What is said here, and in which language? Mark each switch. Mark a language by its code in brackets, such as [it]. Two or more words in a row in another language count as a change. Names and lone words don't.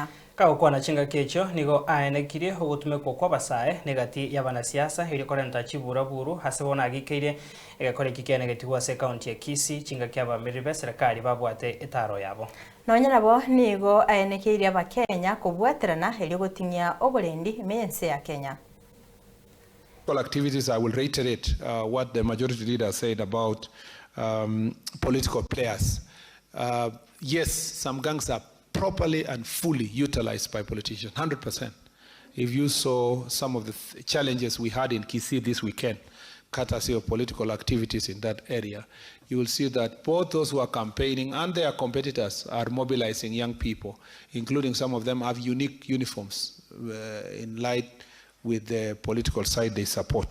[guz] Kagukwana chinga kecho nigo aenekirie ugutumekwo kwa basae negati y'abanasiasa ili korenta chiburaburu hasebona agikeire egakore kikene getigwa se county ya Kisii chinga ky'abamiribe serikali babwate etaro yabo. Nonyarabo nigo aenekirie abakenya kubwaterana ili guting'ia obulendi mense ya Kenya. [en] Activities, I will reiterate what the majority leader said about political players. Yes, some gangs are properly and fully utilized by politicians, 100%. If you saw some of the challenges we had in Kisii this weekend, courtesy of political activities in that area, you will see that both those who are campaigning and their competitors are mobilizing young people, including some of them have unique uniforms in light with the political side they support.